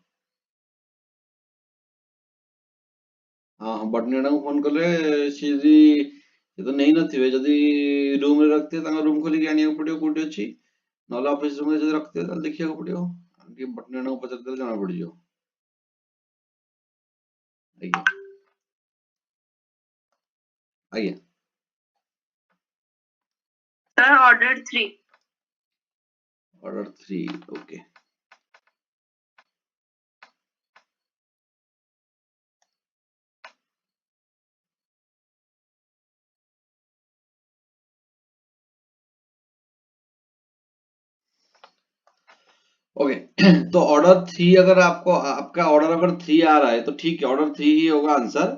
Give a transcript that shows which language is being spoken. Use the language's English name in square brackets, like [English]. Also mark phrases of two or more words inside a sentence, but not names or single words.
[Odia] ହଁ ବଟନୀ ମ୍ୟାଡାମ ଫୋନ କଲେ ସିଏ ଯଦି ସେ ତ ନେଇନଥିବେ, ଯଦି ରୁମରେ ରଖିଥିବେ ତାଙ୍କ ରୁମ ଖୋଲିକି ଆଣିବାକୁ ପଡିବ କୋଉଠି ଅଛି, ନହେଲେ ଅଫିସ ରୁମରେ ଯଦି ରଖିଥିବେ ତାହେଲେ ଦେଖିବାକୁ ପଡିବ। କି ବଟନୀ ମ୍ୟାଡାମଙ୍କୁ ପଚାରିଦେଲେ ଜଣା ପଡିଯିବ। ଆଜ୍ଞା ଆଜ୍ଞା। [English] Sir, order 3. order 3 okay. [Hindi] ओके तो ऑर्डर 3 अगर आपको आपका ऑर्डर अगर 3 आ रहा है तो ठीक है, ऑर्डर 3 ही होगा आंसर।